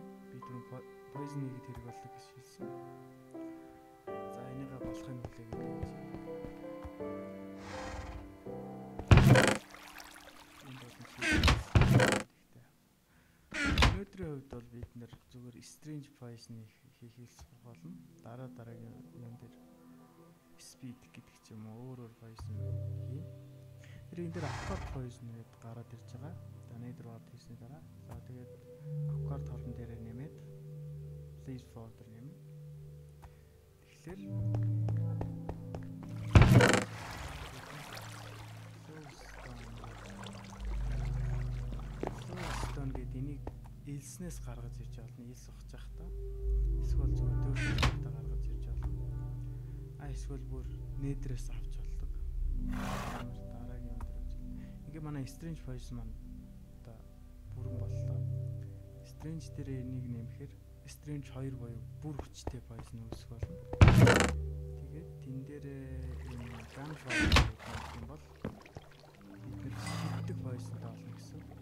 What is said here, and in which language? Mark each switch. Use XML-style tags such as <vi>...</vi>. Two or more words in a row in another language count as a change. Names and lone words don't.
<mn>Би түрүү poison-ийг хэрэг болдог гэж хэлсэн. За энийгээ болохын хүлээгээд байна. Энд бол nether-ийн хувьд бол бид нэр зүгээр</mn> <en>strange poison-</en> <mn>ийг хийхээс болно. Дараагийн юм дээр speed гэдэг ч юм уу өөр poison хий. Тэр энэ дээр</mn> <en>aqua poison</en> <mn>гэдэг гараад ирж байгаа.</mn> <en>Nether wart</en> <mn>хийсний дараа. За тэгээд aqua торн дээрээ нэмээд</mn> <en>blaze powder</en> <mn>нэм. Тэгэхээр stone гэдэг энийг элснээс гаргаж ирж болно. Элс ухаж явах та. Эсвэл зүгээр дөөрөлтөд гаргаж ирж болно. Эсвэл бүр nether-ээс авч болдог. Дараагийн өндөр үзэл. Ингээ манай strange poison маань бүрэн боллоо. Strange дээр энийг нэмэхээр Strange 2 буюу бүр хүчтэй poison үүсэх болно. Тэгээд тэн дээр энэ gunfire гэх юм бол бид шилдэг poison таална гэсэн.</mn>